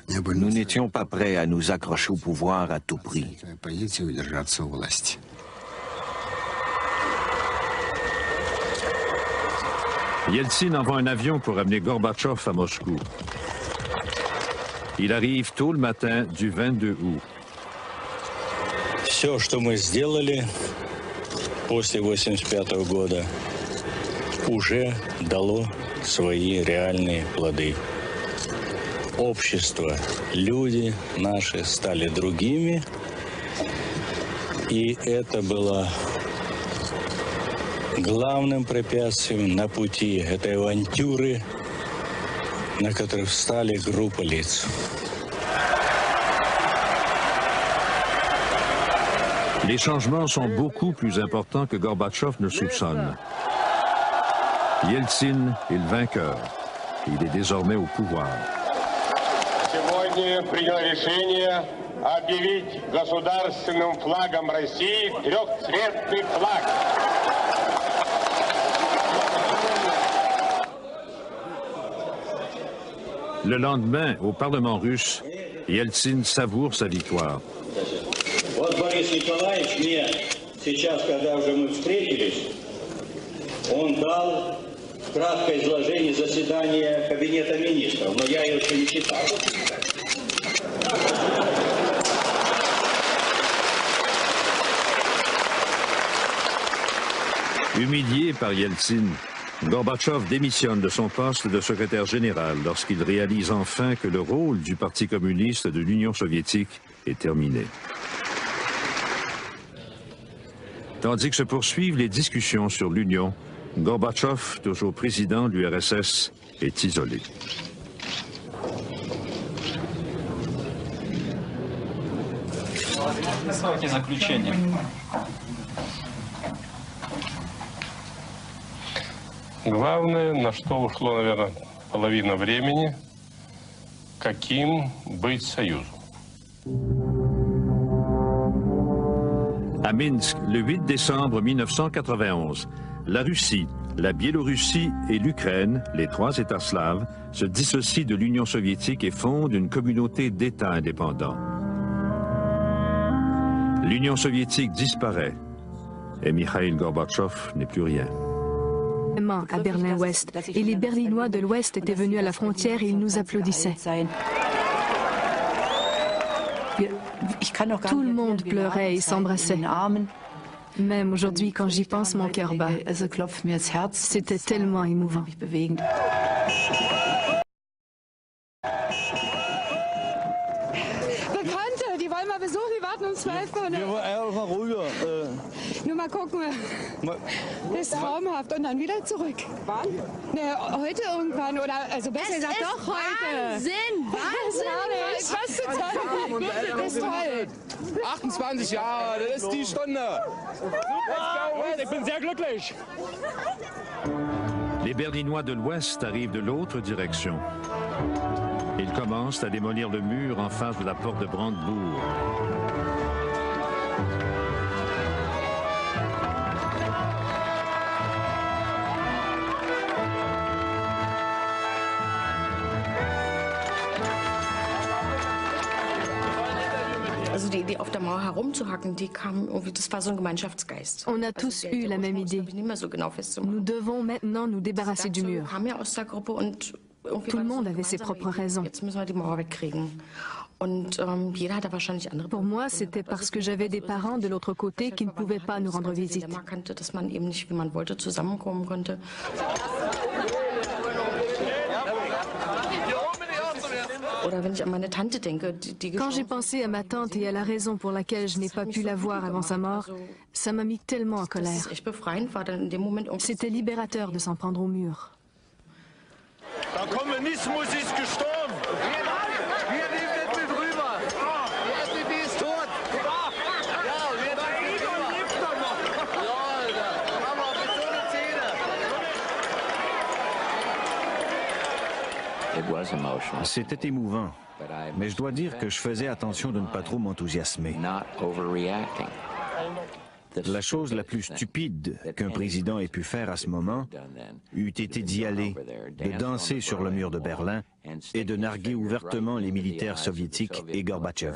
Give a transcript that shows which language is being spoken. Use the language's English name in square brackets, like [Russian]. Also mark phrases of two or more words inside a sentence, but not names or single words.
[French] Nous n'étions pas prêts à nous accrocher au pouvoir à tout prix. Yeltsin envoie un avion pour amener Gorbatchev à Moscou. Il arrive tôt le matin du 22 août. [Russian] Все, что мы сделали после 1985 года, уже дало свои реальные плоды. Общество, люди наши стали другими, и это было главным препятствием на пути этой авантюры, на которой встали группа лиц. [French] Les changements sont beaucoup plus importants que Gorbatchev ne soupçonne. Yeltsin est le vainqueur. Il est désormais au pouvoir. [Russian] Сегодня принял решение объявить государственным флагом России трехцветный флаг. [French] Le lendemain, au Parlement russe, Yeltsin savoure sa victoire. [Russian] Вот Борис Николаевич мне сейчас, когда уже мы встретились, он дал краткое изложение заседания Кабинета министров, но я ее еще не читал. [French] Humilié par Yeltsin, Gorbatchev démissionne de son poste de secrétaire général lorsqu'il réalise enfin que le rôle du Parti communiste de l'Union soviétique est terminé. Tandis que se poursuivent les discussions sur l'Union, Gorbatchev, toujours président de l'URSS, est isolé. [Russian] Главное, на что ушло, наверное, половина времени, каким быть союзом. [French] À Minsk, le 8 décembre 1991, la Russie, la Biélorussie et l'Ukraine, les trois États slaves, se dissocient de l'Union soviétique et fondent une communauté d'États indépendants. L'Union soviétique disparaît et Mikhail Gorbatchev n'est plus rien. À Berlin-Ouest, et les Berlinois de l'Ouest étaient venus à la frontière et ils nous applaudissaient. Tout le monde pleurait et s'embrassait. Même aujourd'hui, quand j'y pense, mon cœur bat. C'était tellement émouvant. [German] Bekannte, die wollen mal besuchen, die warten um 12 Uhr. Mal ruhiger. Nur mal gucken. Das ist traumhaft. Und dann wieder zurück. Wann? Ne, heute irgendwann. Oder, also besser gesagt, doch heute. Wahnsinn! Wahnsinn! Was zu zeigen. Das ist toll. 28 Jahre, das ist die Stunde. Super, ich bin sehr glücklich. [French] Les Berlinois de l'Ouest arrivent de l'autre direction. Ils commencent à démolir le mur en face de la porte de Brandebourg. [German] Also die Idee, auf der Mauer herumzuhacken, die kam irgendwie, das war so ein Gemeinschaftsgeist. [French] On a tous eu la même idée. Nous devons maintenant nous débarrasser du mur. Tout le monde avait ses propres raisons. Pour moi, c'était parce que j'avais des parents de l'autre côté qui ne pouvaient pas nous rendre visite. Quand j'ai pensé à ma tante et à la raison pour laquelle je n'ai pas pu la voir avant sa mort, ça m'a mis tellement en colère. C'était libérateur de s'en prendre au mur. [German] Der Kommunismus ist gestorben. Wir nehmen nicht mit rüber. Die FDP ist tot. Ja, und wir nehmen lebt doch noch. Ja, da haben wir betone Zähne. [French] C'était émouvant, mais je dois dire que je faisais attention de ne pas trop m'enthousiasmer. La chose la plus stupide qu'un président ait pu faire à ce moment eût été d'y aller, de danser sur le mur de Berlin et de narguer ouvertement les militaires soviétiques et Gorbatchev.